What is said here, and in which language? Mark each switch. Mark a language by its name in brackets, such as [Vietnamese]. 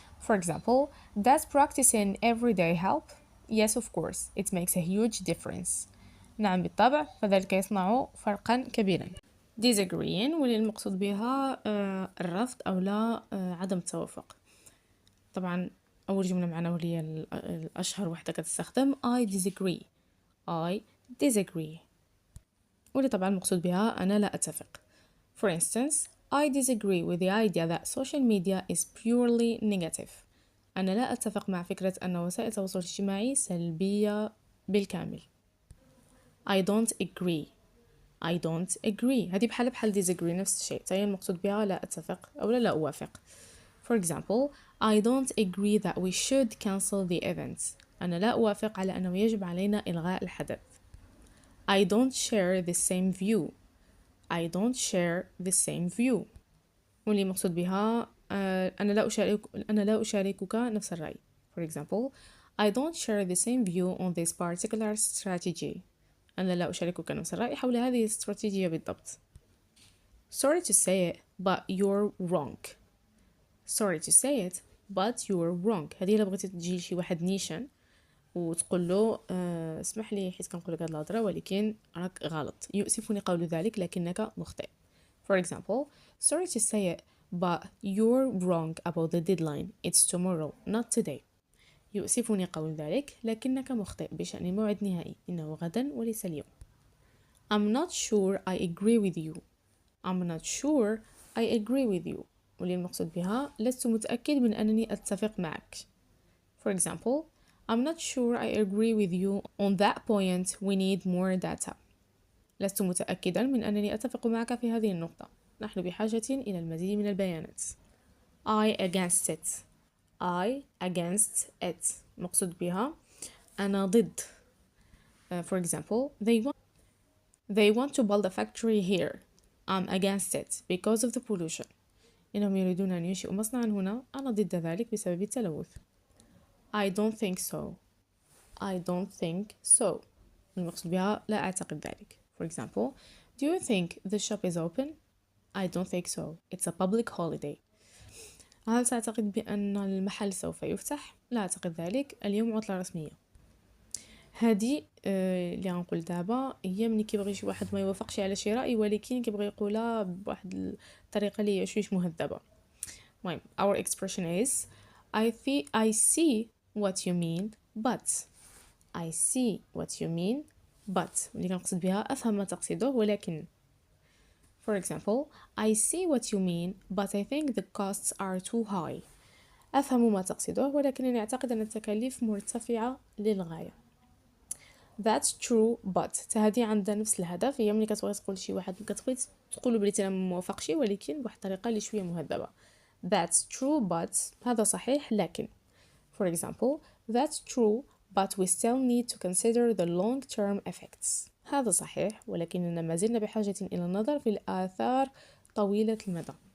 [English] for example does practicing every day help? yes of course it makes a huge difference. [Arabic] نعم بالطبع فذلك يصنع فرقا كبيرا. disagreeing واللي المقصود بها الرفض أو لا عدم التوافق. طبعا أول جملة معنا وهي الأشهر وحدة كتستخدم [English] I disagree. I disagree. [Arabic] واللي طبعا المقصود بها أنا لا أتفق. [English] For instance, I disagree with the idea that social media is purely negative. [Arabic] أنا لا أتفق مع فكرة أن وسائل التواصل الاجتماعي سلبية بالكامل. [English] I don't agree. I don't agree. [Arabic] هذه بحال disagree نفس الشيء، هي المقصود بها لا أتفق أو لا أوافق. [English] For example, I don't agree that we should cancel the event. [Arabic] أنا لا أوافق على أنه يجب علينا إلغاء الحدث. [English] I don't share the same view. I don't share the same view. [Arabic] واللي مقصود بها أنا لا أشاركك نفس الرأي. [English] For example, I don't share the same view on this particular strategy. [Arabic] أنا لا أشاركك نفس الرأي حول هذه الاستراتيجية بالضبط. [English] Sorry to say it, but you're wrong. Sorry to say it, but you're wrong. [Arabic] هذه إلا بغيتي تجي شي واحد نيشان وتقول له اسمح لي حيت كنقول لك هاد الهضره ولكن راك غلط، يؤسفني قول ذلك لكنك مخطئ. [English] For example, sorry to say it, but you're wrong about the deadline. It's tomorrow, not today. [Arabic] يؤسفني قول ذلك لكنك مخطئ بشأن الموعد النهائي، إنه غدا وليس اليوم. [English] I'm not sure I agree with you. I'm not sure I agree with you. [Arabic] واللي المقصود بها لست متأكد من أنني أتفق معك. [English] For example, I'm not sure I agree with you on that point. We need more data. [Arabic] لست متأكدا من أنني أتفق معك في هذه النقطة. نحن بحاجة إلى المزيد من البيانات. [English] I against it. I against it. [Arabic] مقصود بها أنا ضد. [English] For example, they want to build a factory here. I'm against it because of the pollution. [Arabic] إنهم يريدون أن ينشئوا مصنعا هنا، أنا ضد ذلك بسبب التلوث. [English] I don't think so. I don't think so. [Arabic] المقصود بها لا أعتقد ذلك. [English] For example, do you think the shop is open? I don't think so. It's a public holiday. [Arabic] هل تعتقد بأن المحل سوف يفتح؟ لا أعتقد ذلك، اليوم عطلة رسمية. هذه اللي غنقول دابا هي ملي كيبغي شي واحد ما يوافقش على شي رأي ولكن كيبغي يقولها بواحد الطريقة اللي هي شويش مهذبة. المهم [English] our expression is I see what you mean but. I see what you mean but [Arabic] اللي كنقصد بها أفهم ما تقصده ولكن. [English] For example, I see what you mean but I think the costs are too high. [Arabic] أفهم ما تقصده ولكنني أعتقد أن التكاليف مرتفعة للغاية. [English] That's true but [Arabic] هذه عندها نفس الهدف، هي ملي كتبغي تقول شي واحد كتبغي تقولو بلي انا موافقش ولكن بواحد الطريقه اللي شويه مهذبه. [English] That's true but [Arabic] هذا صحيح لكن. [English] For example, that's true but we still need to consider the long-term effects. [Arabic] هذا صحيح ولكننا ما زلنا بحاجة إلى النظر في الآثار طويلة المدى.